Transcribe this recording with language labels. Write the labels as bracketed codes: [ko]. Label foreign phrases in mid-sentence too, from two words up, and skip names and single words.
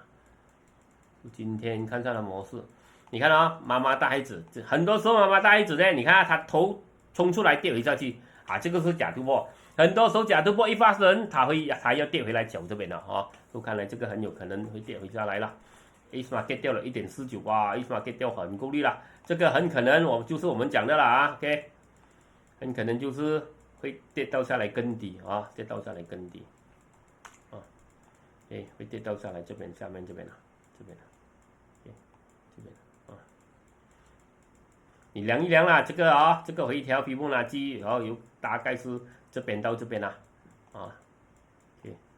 [zh] 今天看上的模式，你看媽媽帶孩子，很多時候媽媽帶孩子呢，你看它頭衝出來跌回下去這個是假突破。很多時候假突破一發生，它要跌回來腳這邊了就看來這個很有可能會跌回下來了。Ace Market 掉了1.49，哇 ，Ace Market 掉很夠力了，這個很可能就是我們講的了，OK， 很可能就是會跌到下來更低跌到下來更低，OK， 會跌到下來這邊下面這邊OK， 這邊你量一量啦，這個這個回調皮部呢，基有大概是這邊到這邊啦，OK，